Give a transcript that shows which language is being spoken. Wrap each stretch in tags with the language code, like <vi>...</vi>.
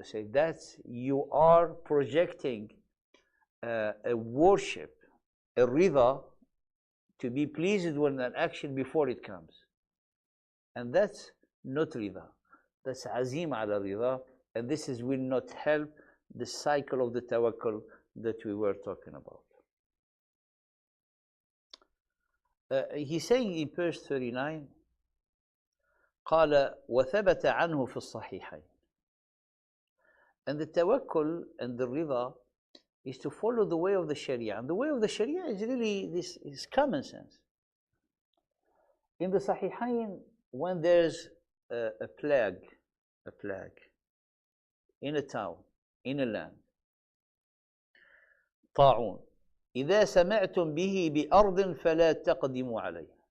<en>Say you are projecting a worship, a rida, to be pleased with an action before it comes. And that's not rida. That's azim ala rida. And this will not help the cycle of the tawakkul that we were talking about. He's saying in verse 39,</en> <ar>قال وثبت عنه في الصحيحين.</ar> <en>And the tawakkul and the rida is to follow the way of the Sharia. And the way of the Sharia is really, this is common sense. In the Sahihain, when there's a plague in a town, in a land,</en> <ar>طاعون إذا سمعتم به بأرض فلا تقدموا عليه.</ar>